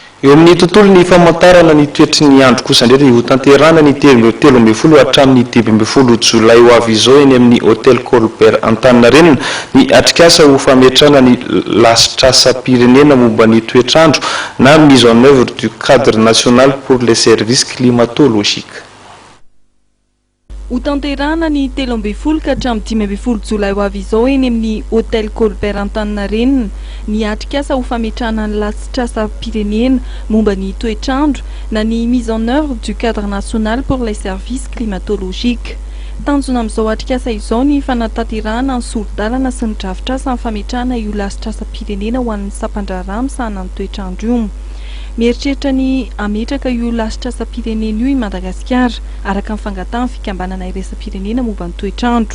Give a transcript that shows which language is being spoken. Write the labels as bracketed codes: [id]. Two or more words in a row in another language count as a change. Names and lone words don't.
[mg] eo amin'ny tontolo ny famantarana ny toetry ny andro kosa indray ho tanterana ny 13 hatramin'ny 18 jolay ho avy izao eny amin'ny hôtel Colbert Antaninarenina ny atrikasa ho fametrahana ny lasitrasa-pirenena momba ny toetrandro na [fr] mise en œuvre du cadre national pour les services climatologiques. [mg] Ho tanterana ny 13 ka hatramin'ny 15 jolay ho avy izao eny amin'ny hôtel Colbert Antaninarenina ny atrikasa ho fametrahana ny lasitrasa-pirenena momba ny toetrandro na ny [fr] mise en œuvre du cadre national pour les services climatologiques. [mg] Tanjona amin'izao atrikasa izao ny fanatanterahana ny soro-dalana sy ny drafitrasa amin'ny fametrahana io lasitrasa-pirenena ho an'ny sampandraharaha misahana ny toetrandro io. Mieritreritra ny ametraka io lasitrasa-pirenena io i Madagasikara araka ny fangatahany fikambanana iraisam-pirenena momba ny toetrandro.